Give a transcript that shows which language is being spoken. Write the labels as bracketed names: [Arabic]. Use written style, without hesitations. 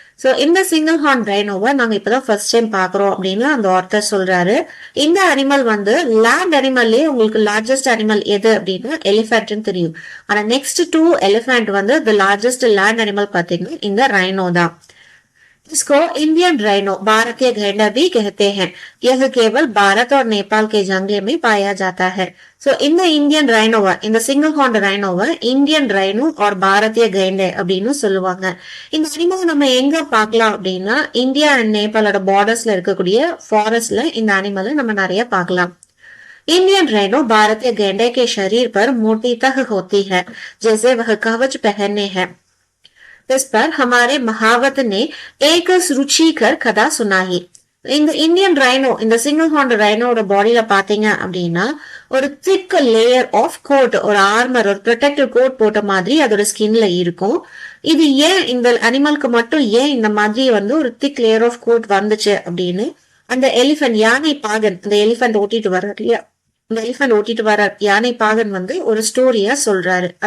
[Tamil] So இந்த single horn ரைனோவை நாங்க இப்பதான் ஃபர்ஸ்ட் டைம் பாக்குறோம் அப்படின்னு அந்த ஆர்த்தர் சொல்றாரு. இந்த அனிமல் லேண்ட் அனிமல்லே உங்களுக்கு லார்ஜஸ்ட் அனிமல் எது அப்படின்னா எலிஃபென்ட்னு தெரியும். ஆனா [English] next 2 elephant the largest land animal [Tamil] பாத்தீங்கன்னா இந்த ரைனோ தான். [Hindi] इसको इंडियन राइनो, भारतीय घंटा भी कहते हैं. यह केवल भारत और नेपाल के जंगल में पाया जाता है. [Tamil] सो இந்த இந்தியன் ரைனோவை, இந்த சிங்கிள் ஹார்ன் ரைனோவை இந்தியன் ரைனோ और பாரதிய கைண்டே அப்படின்னு சொல்லுவாங்க. இந்த அனிமல் நம்ம எங்க பார்க்கலாம் அப்படின்னா இந்தியா அண்ட் நேபாளோட பார்டர்ஸ்ல இருக்கக்கூடிய ஃபாரஸ்ட்ல இந்த அனிமலை நம்ம நிறைய பார்க்கலாம். [Hindi] इंडियन राइनो भारतीय गेंडे के शरीर पर मोटी तह होती है, जैसे वह कवच पहने हैं. इस पर हमारे महावत ने एक रुचिकर कथा सुनाई. [Tamil] இந்த இந்தியன் ரைனோ, இந்த சிங்கிள் ஹார்ன் ரைனோட பாடியில பாத்தீங்க அப்படின்னா ஒரு திக் லேயர் ஆஃப் கோட், ஒரு ஆர்மர், ஒரு ப்ரொடெக்டிவ் கோட் போட்ட மாதிரி அதோட ஸ்கின்ல இருக்கும். இது ஏன் இந்த அனிமலுக்கு மட்டும் ஏன் இந்த மாதிரி ஒரு திக் லேயர் ஆஃப் கோட் வந்துச்சு அப்படின்னு அந்த எலிஃபென்ட், யானை பாகன், அந்த எலிஃபென்ட் ஓட்டிட்டு வர்றாரு இல்லையா, இந்த எலிஃபென்ட் ஓட்டிட்டு வர யானை பாகன் ஒரு ஸ்டோரியா சொல்றாரு.